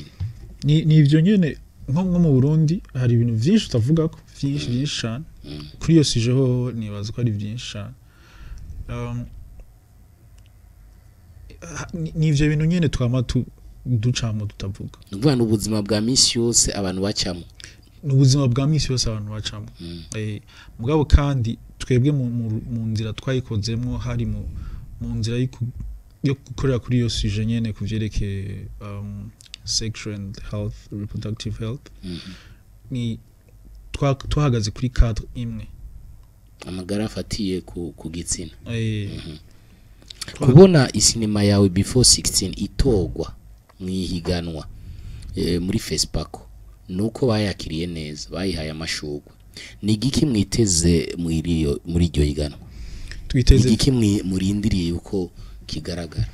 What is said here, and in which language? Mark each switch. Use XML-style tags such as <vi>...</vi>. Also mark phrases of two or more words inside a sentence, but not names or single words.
<rn>ni ivyo nyene nko mu Burundi hari ibintu byinshi utavuga ko byinshi cyane kuri iyo sije ho nibaza ko ari byinshi cyane ni ivyo bintu nyene twama ducamo tutavuga nuvuga n'ubuzima bwa misi yose abantu bacamo n'ubuzima bwa misi yose abantu bacamo mugabo kandi twebwe mu nzira twayikozemo hari mu nzira yo gukorera kuri iyo sije nyene kuvyerekeye</rn> <en>sexual health reproductive health</en> <rn>ni twahagaze kuri cadre imwe amagara afatiye ku gitsina kubona isinema yawe before 16 itogwa mwihiganwa muri Facebook nuko bayakiriye neza bayihaye amashugwe ni giki mwiteze muri iryo higanwa twiteze giki murindiriye uko kigaragara</rn>